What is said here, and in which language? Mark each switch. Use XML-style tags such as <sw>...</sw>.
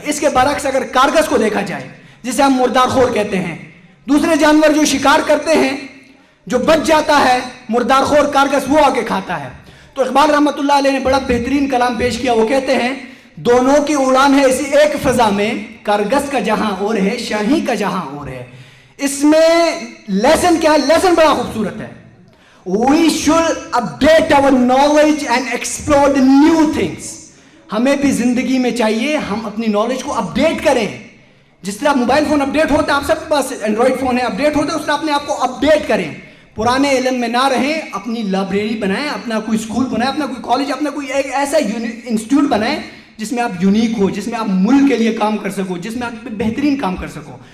<ur>اس کے برعکس اگر کارگس کو دیکھا جائے جسے ہم مردار خور کہتے ہیں, دوسرے جانور جو شکار کرتے ہیں جو بچ جاتا ہے, مردار خور کارگس وہ آ کے کھاتا ہے. تو اقبال رحمۃ اللہ علیہ نے بڑا بہترین کلام پیش کیا. وہ کہتے ہیں دونوں کی اڑان ہے اسی ایک فضا میں, کارگس کا جہاں اور ہے شاہی کا جہاں اور ہے. اس میں لیسن کیا ہے؟ لیسن بڑا خوبصورت ہے.</ur> <en>We should update our knowledge and explore the new things.</en> <ur>ہمیں بھی زندگی میں چاہیے ہم اپنی نالج کو اپڈیٹ کریں. جس طرح موبائل فون اپڈیٹ ہوتا ہے, آپ سب کے پاس اینڈرائڈ فون ہے, اپڈیٹ ہوتا ہے, اس طرح اپنے آپ کو اپڈیٹ کریں. پرانے علم میں نہ رہیں, اپنی لائبریری بنائیں, اپنا کوئی اسکول بنائیں, اپنا کوئی کالج, اپنا کوئی ایک ایسا انسٹیٹیوٹ بنائیں جس میں آپ یونیک ہو, جس میں آپ ملک کے لیے کام کر سکو, جس میں آپ بہترین کام کر سکو.</ur>